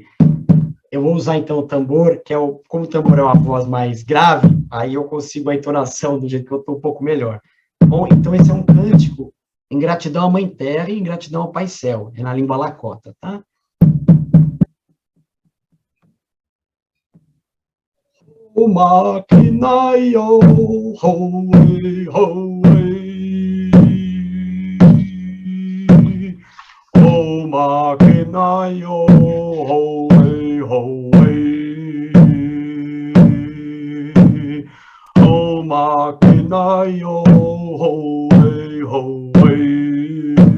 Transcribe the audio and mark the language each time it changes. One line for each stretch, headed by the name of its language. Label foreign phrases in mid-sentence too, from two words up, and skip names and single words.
Portuguese: Eu vou usar então o tambor, que como o tambor é uma voz mais grave, aí eu consigo a entonação do jeito que eu estou um pouco melhor. Bom, então esse é um cântico em gratidão à Mãe Terra e em gratidão ao Pai Céu, é na língua Lakota, tá?
Lakota: O maquinaio, hoe, hoe. O maquinaio, hoe, hoe. O maquinaio, hoe, hoe.